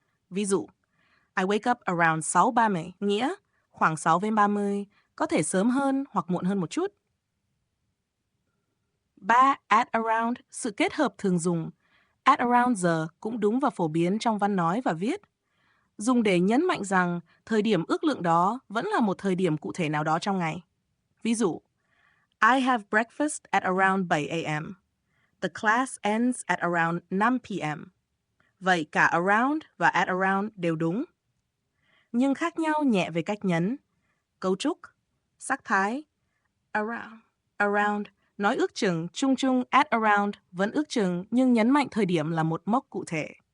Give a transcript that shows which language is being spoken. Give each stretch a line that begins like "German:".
Vietnamese: Ví dụ,
English: I wake up around 6:30,
Vietnamese: nghĩa khoảng 6:30, có thể sớm hơn hoặc muộn hơn một chút. 3. At around, sự kết hợp thường dùng. At around giờ cũng đúng và phổ biến trong văn nói và viết. Dùng để nhấn mạnh rằng thời điểm ước lượng đó vẫn là một thời điểm cụ thể nào đó trong ngày. Ví dụ,
English: I have breakfast at around 7 a.m. The class ends at around 5 p.m.
Vietnamese: Vậy cả around và at around đều đúng. Nhưng khác nhau nhẹ về cách nhấn, cấu trúc, sắc thái. Around, nói ước chừng, chung chung at around vẫn ước chừng nhưng nhấn mạnh thời điểm là một mốc cụ thể.